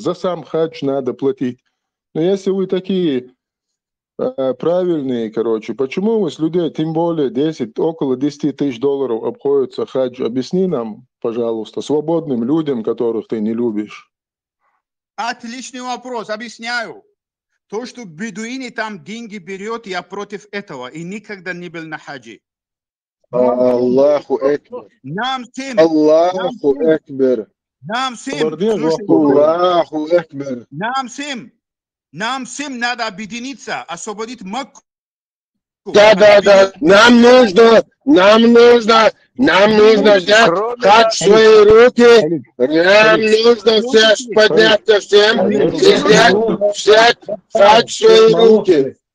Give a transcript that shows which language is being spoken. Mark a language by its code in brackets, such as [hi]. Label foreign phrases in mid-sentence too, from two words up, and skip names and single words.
[ru] За сам хадж надо платить. Но если вы такие правильные, короче, почему вы с людей, тем более около $10 000 обходится хадж? Объясни нам, пожалуйста, свободным людям, которых ты не любишь. Отличный вопрос, объясняю. То, что бедуины там деньги берет, я против этого и никогда не был на хаджи. [ar] الله أكبر. الله أكبر. الله أكبر. [ru] Нам всем надо объединиться, освободить Макку. Да. Нам нужно взять хадж в свои руки. Нам нужно всех подняться всем и взять хадж в свои руки.